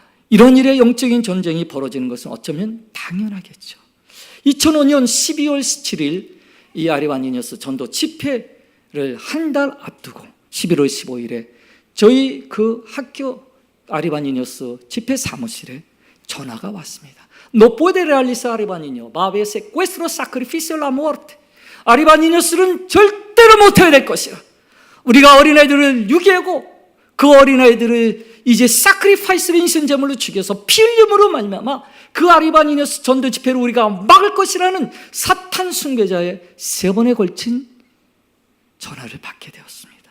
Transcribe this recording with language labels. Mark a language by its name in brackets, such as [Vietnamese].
[Korean] 이런 일의 영적인 전쟁이 벌어지는 것은 어쩌면 당연하겠죠. 2005년 12월 17일 이 아리바니누스 전도 집회를 한 달 앞두고 11월 15일에 저희 그 학교 아리바니누스 집회 사무실에 전화가 왔습니다. [Spanish] No puede realizar Aribaniño, va a haber secuestro, sacrificio, la muerte. [Korean] 아리바니누스는 절대로 못해야 될 것이라. 우리가 어린아이들을 유기하고 그 어린아이들을 이제 사크리파이스를 인신제물로 죽여서 피 흘림으로 말미암아 그 아리바니누스 전도 집회를 우리가 막을 것이라는 사탄 순교자의 3번에 걸친 전화를 받게 되었습니다.